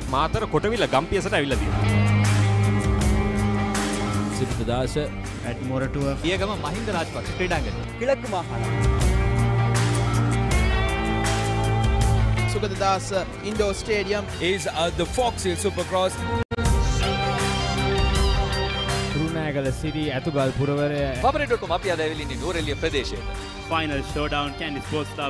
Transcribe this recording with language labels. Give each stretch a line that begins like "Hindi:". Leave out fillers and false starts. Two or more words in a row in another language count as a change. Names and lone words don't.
Sinhala: මාතර කොටවිල ගම්පියසට ඇවිල්ලා තියෙනවා. සිද්ධාස
English: at Moratua
Sinhala: පියගම මහින්ද රාජපක්ෂ ක්‍රීඩාංගණය.
Tamil: கிழக்கு மாகாணம்.
Sinhala: සුගතදාස ඉන්ඩෝ ස්ටේඩියම්
English: is the Fox Hill Supercross.
Sinhala: තුරුණෑගල Kurunagala City ඇතුගල් පුරවරය Papare.com අපි අද ඇවිල්ලා ඉන්නේ නුවරඑළිය ප්‍රදේශයේ.
English: Final showdown Candy Sports Club.